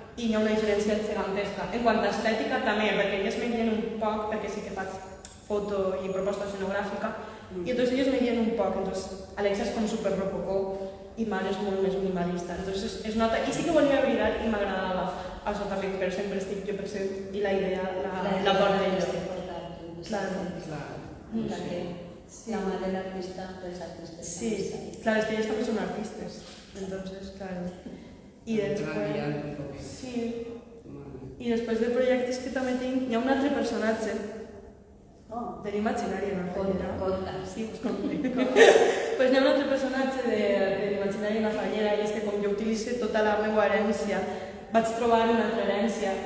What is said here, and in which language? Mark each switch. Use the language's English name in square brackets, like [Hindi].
[Catalan] I hi ha una diferència gegantesca. En quant a estètica també, perquè elles me guien un poc, perquè sí que faig foto i proposta escenogràfica, i entonces elles me guien un poc, entonces Alexia és com super rococó i Mar és molt més minimalista, entonces es nota, i sí que volia brillar i m'agradava, això també, però sempre estic jo present i la idea la porta ella. [Spanish] Claro. [Catalan] La mà de l'artista, pues artistes. [Spanish] Sí, claro, es que ellos también son artistas, entonces, claro. [Catalan] I després... Sí. I després de projectes que també tinc, hi ha un altre personatge de l'imaginari en la fallera. Conta. Sí, pues pues hi ha un altre personatge de l'imaginari en la fallera i és que com jo utilitzo tota la meva herència, vaig trobar una altra herència.